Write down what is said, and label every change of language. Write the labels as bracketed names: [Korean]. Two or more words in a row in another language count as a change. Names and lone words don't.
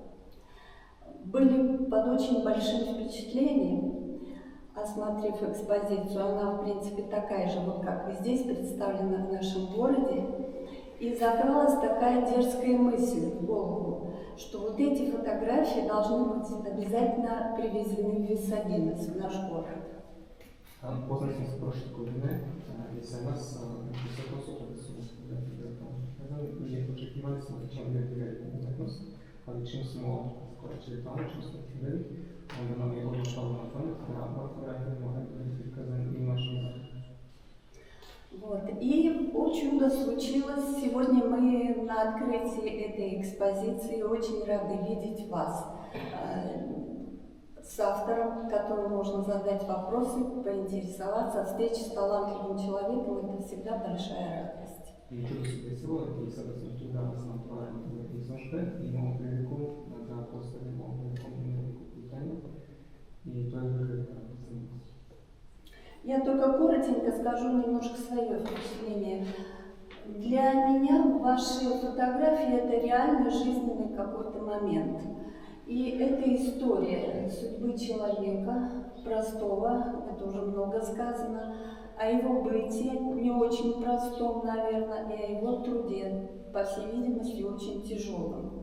[Russian] Были под очень большим впечатлением, осмотрев экспозицию. Она, в принципе, такая же, вот как и здесь представлена в нашем городе. И закралась такая дерзкая мысль в голову, что вот эти фотографии должны быть обязательно привезены в Висагинес, в наш город. [Serbian] Poznali smo se prošle godine jesenas na visokom suhodisu i očekivali smo da ćemo vidjeti veliku umetnost, ali čim smo skoračili tamo, čim smo vidjeli, onda nam je odmah palo na pamet da fotografije moraju biti prikazane i u našem gradu. [Russian] Вот. И, о чудо, случилось. Сегодня мы на открытии этой экспозиции очень рады видеть вас с автором, которому можно задать вопросы, поинтересоваться. Встреча с талантливым человеком – это всегда большая радость. [Serbian] I čudo se desilo i sada smo tu danas na otvaranju ove izložbe i imamo priliku da postavimo nekoliko pitanja i to je velika radost za nas. [Russian] Я только коротенько скажу немножко свое впечатление. Для меня ваши фотографии – это реально жизненный какой-то момент. И это история судьбы человека, простого, это уже много сказано, о его бытии, не очень простом, наверное, и о его труде, по всей видимости, очень тяжелом.